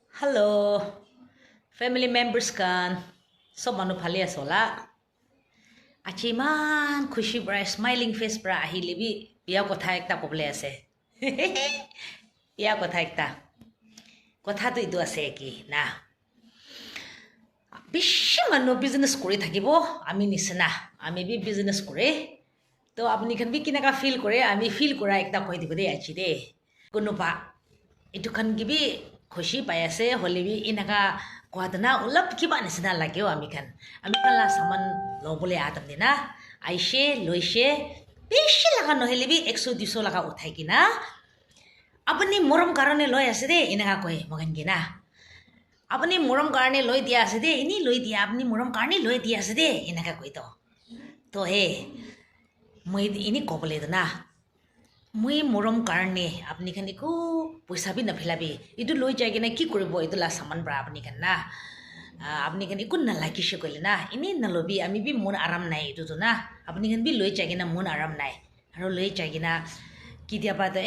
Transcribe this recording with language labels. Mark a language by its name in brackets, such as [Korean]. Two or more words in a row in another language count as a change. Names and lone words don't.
[English] Hello, family members kan. [Naga Pidgin] So manu phali asola. Achi man khushi bra [English] smiling face [Naga Pidgin] bra ahilibi. Iya kotha ekta koble ase. Iya kotha ekta. Kotha tu itu ase ki na. Bishi manu business kori thakibo. Ami nisena. Ami bi business kore. To apni kan bi kinaka feel kore. Ami feel kora ekta koi dibo de achi de. Kunupa. Itu kan gibi khushi payase holibi inaka kuatna ulap kiba nisna lagyo amikan la saman lobole atam dina aishe loishe beshi laga nohelibi 100 200 laga uthai kina apni moram karone loi ase de inaka koi magan gina apni moram karone loi dia ase de ini loi dia apni moram karone loi dia ase de inaka koi to he moi ini kobole na মই মৰম কাৰণে আপনি খান একো পইচা বি নফেলাবি ইটো লৈ যাই কিনে কি কৰিব ইটোলা সামান ব্ৰা আপনি খান না আপনি খান একো নালাগিছে কইলে না ইনি নলবি আমি বি মন আৰাম নাই ইটো না আপনি খান বি লৈ যাই কিনে মন আৰাম নাই আৰু লৈ যাই কিনে কিতিয়াবা তো